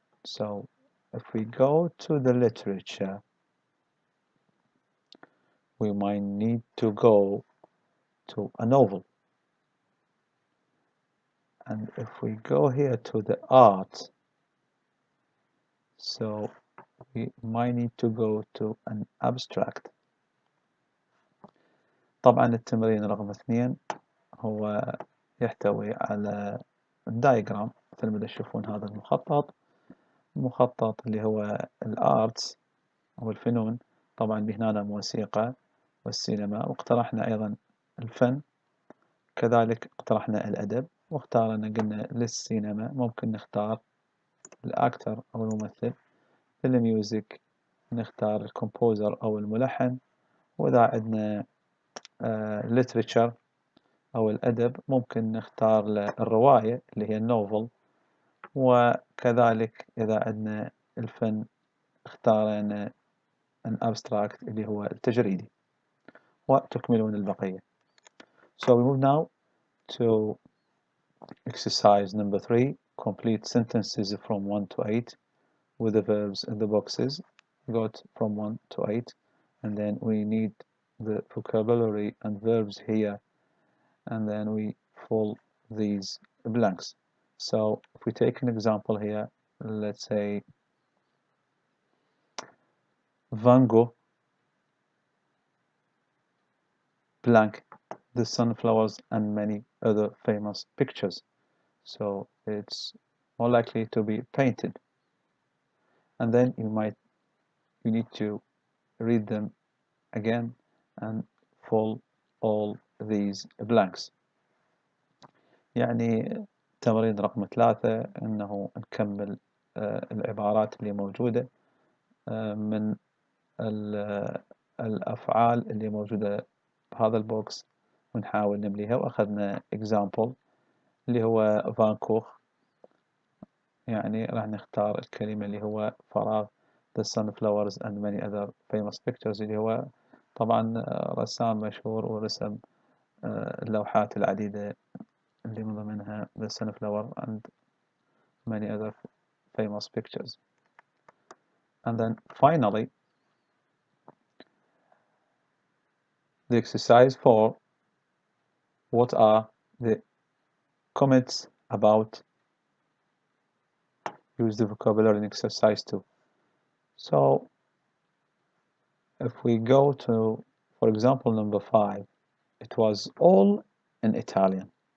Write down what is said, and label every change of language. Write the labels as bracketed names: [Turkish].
[English] So if we go to the literature, we might need to go to a novel. And if we go here to the art, so we might need to go to an abstract. [Arabic] طبعا التمرين رقم 2 هو يحتوي على الدايجرام، مثل ما تشوفون هذا المخطط اللي هو الارتس أو الفنون. طبعا هنا الموسيقى والسينما، واقترحنا أيضا الفن، كذلك اقترحنا الأدب، واختارنا قلنا للسينما ممكن نختار الأكتر أو الممثل، للميوزك نختار الكومبوزر أو الملحن، وإذا عندنا literature أو الأدب ممكن نختار الرواية اللي هي النوفل، وكذلك إذا عندنا الفن اختارنا an abstract اللي هو التجريدي، وتكملون البقية. [English] So we move now to exercise number 3, complete sentences from 1 to 8 with the verbs in the boxes. We got from 1 to 8, and then we need the vocabulary and verbs here, and then we fill these blanks. So if we take an example here, let's say Van Gogh blank the sunflowers and many other famous pictures. So it's more likely to be painted. And then you need to read them again and fill all these blanks. [Arabic] يعني تمرين رقم 3 إنه نكمل العبارات اللي موجودة من الأفعال اللي موجودة بهذا البوكس ونحاول نمليها. وأخذنا example اللي هو فانكوخ، يعني راح نختار الكلمة اللي هو فراغ [English] the sunflowers and many other famous pictures، [Arabic] اللي هو طبعا رسام مشهور ورسم اللوحات العديدة اللي من ضمنها [English] the sunflower and many other famous pictures. And then finally the exercise 4, what are the comments about? Use the vocabulary in exercise 2. So if we go to, for example, number 5, it was all in Italian.